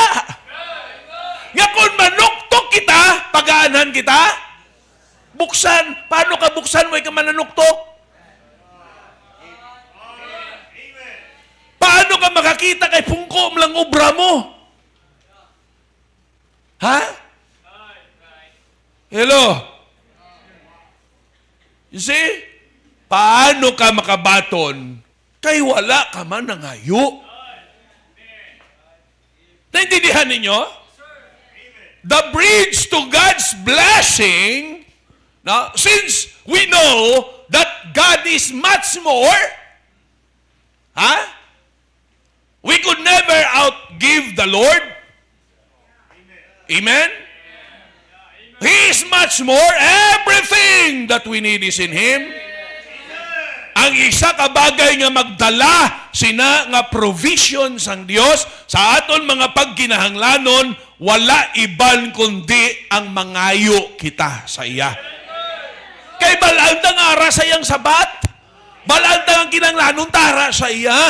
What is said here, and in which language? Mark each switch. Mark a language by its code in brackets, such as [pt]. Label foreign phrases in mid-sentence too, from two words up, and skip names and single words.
[hil] Nya kung manuktok kita, pagaanan kita? Buksan. Paano ka buksan? Way ka mananuktok? Paano ka makakita kay pungko lang obra mo? Ha? Hello? [en] You see? [hil] Paano ka makabaton kay wala ka man nangayo? Naintindihan ninyo? [en] The bridge to God's blessing, now, since we know that God is much more, we could never outgive the Lord. Amen? He is much more. Everything that we need is in Him. [hil] Ang isa ka bagay nga magdala sina nga provision sang Dios sa aton mga pagkinahanglanon, wala iban kundi ang mangayo kita sa iya. Kay balantang ara sa iyang sabat, balantang ang kinahanglanon tara sa iya.